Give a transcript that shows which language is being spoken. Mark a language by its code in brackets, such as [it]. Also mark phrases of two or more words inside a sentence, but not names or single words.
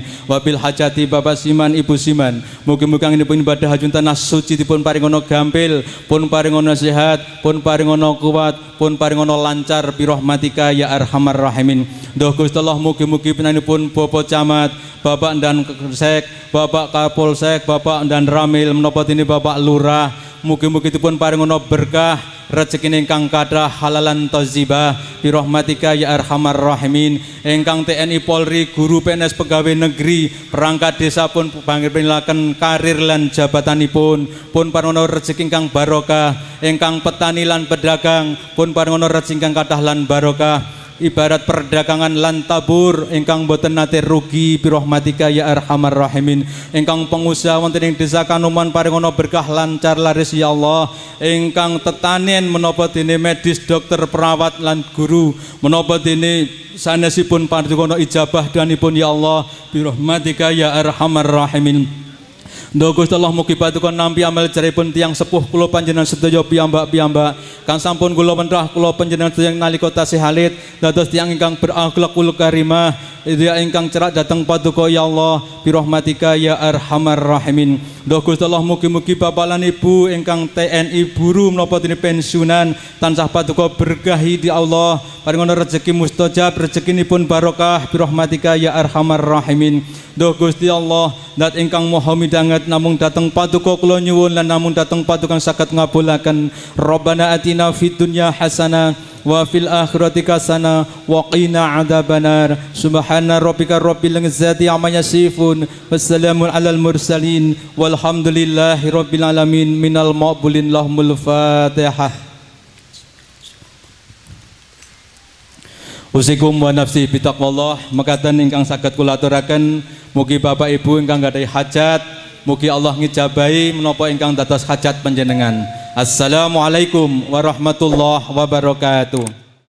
[jv] Wabil hajati Bapak Siman, Ibu Siman, mugi-mugi anggenipun ibadah hajun tanah suci dipun paringono gampil, pun paringono sehat, pun paringono kuat, pun paringono lancar [ar] برحمتك يا أرحم الراحمين. [jv] Duh Gusti Allah mugi-mugi pinanipun Bapak Camat, Bapak Dan Sek, Bapak Kapolsek, Bapak Dan Ramil menapa dene Bapak Lurah, mugi-mugi dipun paringono berkah, rezeki ingkang kathah [ar] حلالا طيبة برحمتك يا أرحم الراحمين. [jv] Ingkang TNI Polri, guru PNS pegawai negeri, perangkat desa pun panggilipun karir lan jabatanipun, pun paringono rezeki ingkang barokah, ingkang petani lan pedagang pun paringono rezeki ingkang kathah lan barokah. Ibarat perdagangan lan tabur ingkang boten nate rugi [ar] برحمتك يا أرحم الراحمين. [jv] Ingkang pengusaha wonten ing Desa Kanoman paringono berkah lancar laris [ar] يا الله. [jv] Ingkang tetanen menapa dene medis dokter perawat lan guru menapa dene sanesipun paduka ijabah danipun [ar] يا الله برحمتك يا أرحم الراحمين. [jv] Duh Gusti Allah mugi paduka nampi amal jaripun tiyang sepuh kula panjenengan sedaya piyambak-piyambak kang sampun kula penrah kula panjenengan sedaya nalika tasih alit dados tiyang ingkang berakhlakul karimah ingkang cerak dateng paduka [ar] يا الله برحمتك يا أرحم الراحمين. [jv] Duh Gusti Allah mugi-mugi bapak lan ibu ingkang TNI buru menapa dene pensiunan tansah paduka berkahi di Allah paringono rezeki mustajab rezekinipun barokah [ar] برحمتك يا أرحم الراحمين. [jv] Duh Gusti Allah dat ingkang maha midanget namung dateng paduka kula nyuwun lan namung dateng paduka saged ngabulaken [ar] ربنا آتنا في الدنيا حسنة وفي الآخرة حسنة وقنا عذاب النار. سبحان ربك رب العزة عما يصفون وسلام على المرسلين والحمد لله رب العالمين. من المقبولين لهم الفاتحة أوصيكم ونفسي بتقوى الله. [jv] Mekaten ingkang saged kula aturaken mugi Bapak Ibu ingkang gadhahi hajat mugi Allah ngijabahi menapa ingkang dados hajat panjenengan. [ar] السلام عليكم ورحمة الله وبركاته.